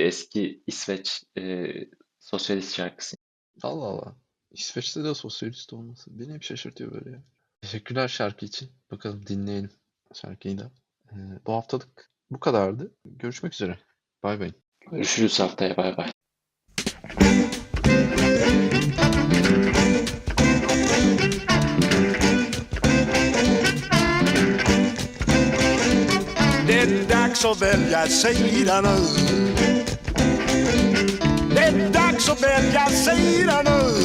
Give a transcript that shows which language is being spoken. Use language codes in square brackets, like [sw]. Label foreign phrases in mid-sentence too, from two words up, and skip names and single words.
[tr] Eski İsveç sosyalist şarkısı. Allah Allah. İsveç'te de sosyalist olması beni hep şaşırtıyor böyle ya. Teşekkürler şarkı için. Bakalım dinleyelim şarkıyı da. Bu haftalık bu kadardı. Görüşmek üzere. Bay bay. Görüşürüz haftaya. Bay bay. [sv] Det är dags att välja sida nu. Det är dags att välja sida nu.